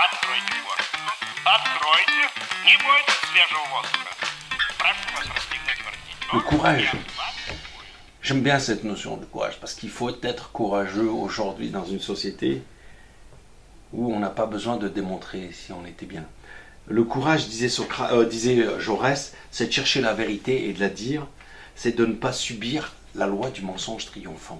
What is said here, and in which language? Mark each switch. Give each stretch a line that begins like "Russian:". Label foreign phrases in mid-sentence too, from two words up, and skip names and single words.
Russian: Откройте форточку. Откройте. Не бойтесь свежего воздуха. Прошу вас расстегнуть воротничок.
French: Le courage. J'aime bien cette notion de courage parce qu'il faut être courageux aujourd'hui dans une société où on n'a pas besoin de démontrer si on était bien. Le courage, disait Jaurès, c'est de chercher la vérité et de la dire, c'est de ne pas subir la loi du mensonge triomphant.